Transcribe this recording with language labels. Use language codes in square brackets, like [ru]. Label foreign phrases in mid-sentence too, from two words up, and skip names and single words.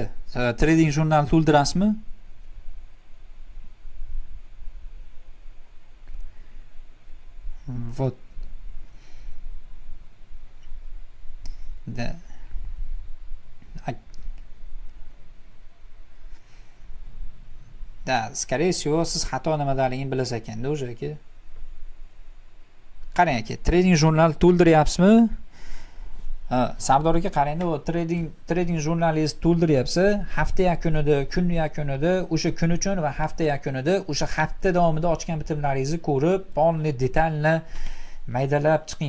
[uz] Trading jurnal to'ldirasizmi? [ru] Вот. Да, скорее всего, [uz] siz xato nimadaligini bilasiz ekanda o'sha aka. Qarang aka, trading jurnal to'ldiryapsizmi? Sardor aka qarangda, o trading jurnalingiz to'ldiryapsiz, hafta yakunida, kun yakunida, o'sha kun uchun va hafta yakunida o'sha hafta davomida ochgan bitimlaringizni ko'rib, polni detalni maydalab chiqing.